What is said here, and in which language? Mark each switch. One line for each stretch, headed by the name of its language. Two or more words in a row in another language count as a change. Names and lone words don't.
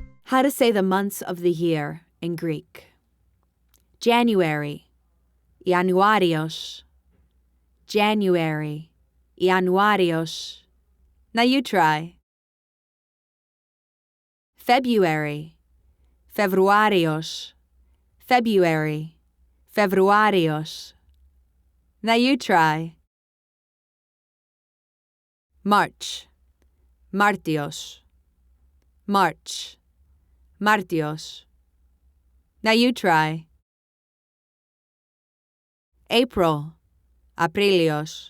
English: How to say the months of the year in Greek. January,
Greek: E-a-nou-a-re-os.
English: January,
Greek: E-a-nou-a-re-os.
English: Now you try. February,
Greek: Fe-vrou-a-re-os.
English: February, Fe-vrou-a-re-os. Now you try. March, Martios. March, Martios. Now you try. April, Aprilios.